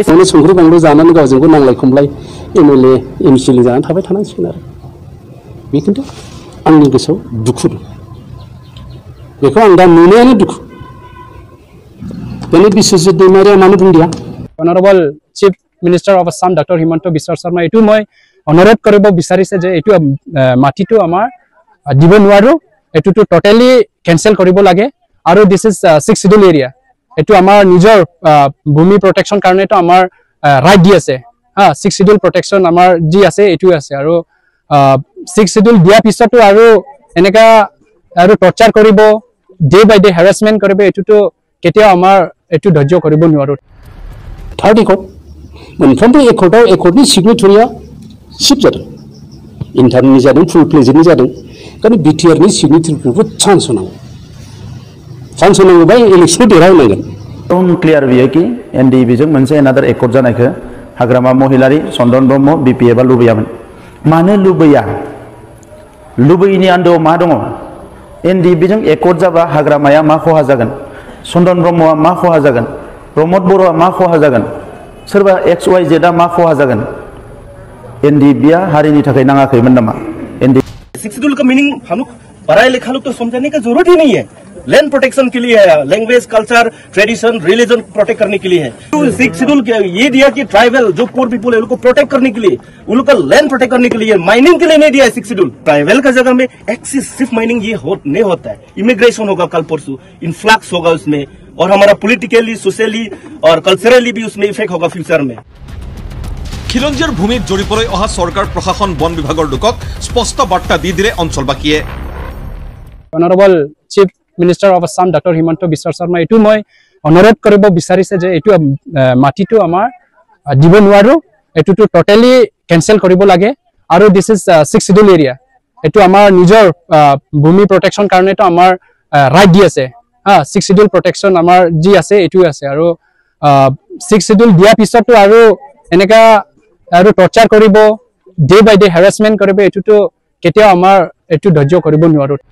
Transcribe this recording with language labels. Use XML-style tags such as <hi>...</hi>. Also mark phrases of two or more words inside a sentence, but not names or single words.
<brx>संख्रि बानलु जानानै गावजोंबो नांलाय खमलाय एमएलए एमसिएल जानानै थाबाय थानांसिगोन आरो बे खिन्थु आंनि गोसोआव दुखु दं बेखौ आं दा नुनायानो दुखु बेनि बिश्वजित दैमारिया मानो बुंदिया</brx> <en>Honorable Chief Minister of Assam Dr.</en> <as>Himanta Biswa Sarma এইটো মই অনুৰোধ কৰিব বিচাৰিছে যে এটো মাটিটো আমাৰ দিব নোৱাৰো এটো তো</as> <en>totally cancel</en> <as>কৰিব লাগে আৰু</as> <en>this is 6 schedule area</en> <as>এটো আমাৰ নিজৰ ভূমি প্ৰটেকচন কাৰণে তো আমাৰ ৰাইট দি আছে হা 6 শিডিউল প্ৰটেকচন আমাৰ যি আছে এটো আছে আৰু 6 শিডিউল দিয়া পিছতো আৰু এনেকা আৰু টৰ্চাৰ কৰিব</as> <en>day by day harassment</en> <as>কৰিব এটো তো কেতিয়া আমাৰ এটো ধৈৰ্য কৰিব নোৱাৰো</as> <en>third accord</en> <brx>मोनफ्रोमबो एकर्डनि सिगनेटरिया शिफ्ट जादों इन्टारनि जादों</brx> <en>full pledge</en> <brx>जादों कारण बिटिआरनि सिगनेटरिफोरखौ चान्स होनांगौबा इलेक्शन देरहानांगोन एकदम क्लियर बियो कि एनडिबि जों मोनसे</brx> <en>another accord</en> <brx>जानायखौ हाग्रामा महिलारी चन्दन ब्रह्म बिपिएफआ लुबैयामोन मानो लुबैया लुबैयिनि आन्दोआव मा दङ एनडिबि जों एकर्ड जाबा हाग्रामाया मा खहा जागोन चन्दन ब्रह्मआ मा खहा जागोन प्रमद बर'आ मा खहा जागोन सोरबा XYZ आ मा खहा जागोन एनडिबिया हारिनि थाखाय नाङाखैमोन नामा एनडि</brx> <hi>6 शिड्यूल का मीनिंग हम लोग पढ़ाई लिखा लोग तो समझाने की जरूरत ही नहीं है</hi> <en>land protection</en> <hi>के लिए है</hi> <en>language culture tradition religion protect</en> <hi>करने के लिए है 6 शिड्यूल ये दिया कि ट्राइबल जो</hi> <en>poor people</en> <hi>है उनको प्रोटेक्ट करने के लिए उन लोग का</hi> <en>land protect</en> <hi>करने के लिए माइनिंग के लिए नहीं दिया है 6 शिड्यूल ट्राइबल का जगह में एक्सिस सिर्फ माइनिंग ये नहीं होता है इमिग्रेशन होगा कल परसों इन्फ्लक्स होगा उसमें और हमारा</hi> <en>politically socially</en> <hi>और कल्चरली भी उसमें इफेक्ट होगा फ्यूचर में</hi> <as>খিলঞ্জীয়াৰ ভূমিত জড়িবলৈ অহা চৰকাৰ প্ৰশাসন বন বিভাগৰ লোকক স্পষ্ট বাৰ্তা দি দিলে অঞ্চলবাসীয়ে</as> <en>Honorable Chief Minister of Assam Dr.</en> <as>Himanta Biswa Sarma এইটো মই অনুৰোধ কৰিব বিচাৰিছে যে এটো মাটিটো আমাৰ দিব নোৱাৰো এটো তো</as> <en>totally cancel</en> <as>কৰিব লাগে আৰু</as> <en>this is 6 schedule area</en> <as>এটো আমাৰ নিজৰ ভূমি প্ৰটেকচন কাৰণে তো আমাৰ ৰাইট দি আছে হা 6 শিডিউল প্ৰটেকচন আমাৰ যি আছে এটো আছে আৰু 6 শিডিউল দিয়া পিছতো আৰু এনেকা আৰু টৰ্চাৰ কৰিব</as> <en>day by day harassment</en> <as>কৰিব এটো তো কেতিয়া আমাৰ এটো ধৈৰ্য কৰিব নোৱাৰো</as>